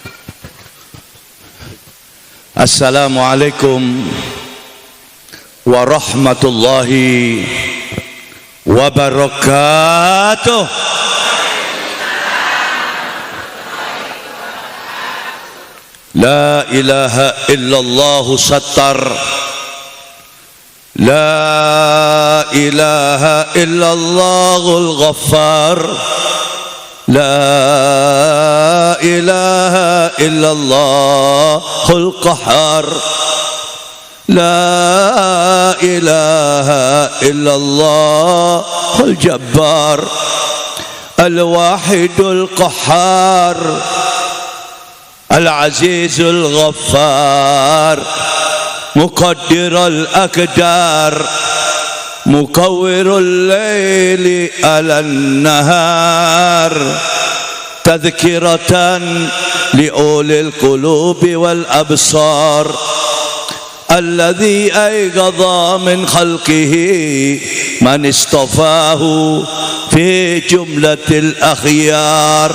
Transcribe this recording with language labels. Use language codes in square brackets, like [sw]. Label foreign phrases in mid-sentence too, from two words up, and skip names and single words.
[ar] السلام عليكم ورحمة الله وبركاته. لا إله إلا الله ستار، لا إله إلا الله الغفار، لا إله إلا الله القهار, لا إله إلا الله الجبار، الواحد القهار، العزيز الغفار، مقدر الأقدار، مكور الليل على النهار، تذكرة لأولي القلوب والأبصار، الذي أيقظ من خلقه من اصطفاه في جملة الأخيار.